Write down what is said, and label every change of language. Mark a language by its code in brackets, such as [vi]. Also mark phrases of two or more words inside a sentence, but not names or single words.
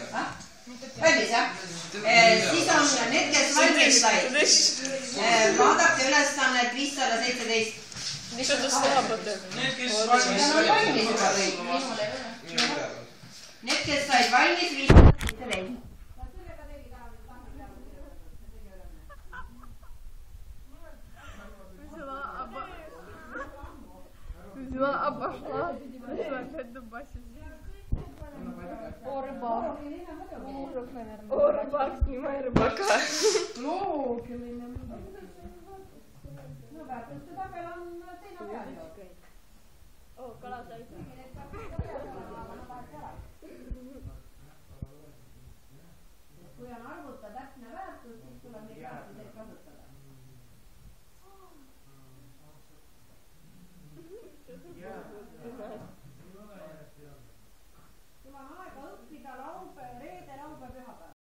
[et] Valmis, jah? Siis on need, kes valmis said. Vaadake ülesannet 517. Mis on tõsta teha? Need, kes valmis Need, kes said valmis 517. [ru] Взяла, обошла, пришла опять дубасить. О, рыбак. О, рыбак, снимай рыбака. [et] О, кала sai. Kui on arvuta täpne väärtus, siis tuleb neid väärtuseid kasutada. Sul on aega õppida reede, laupäev, pühapäev.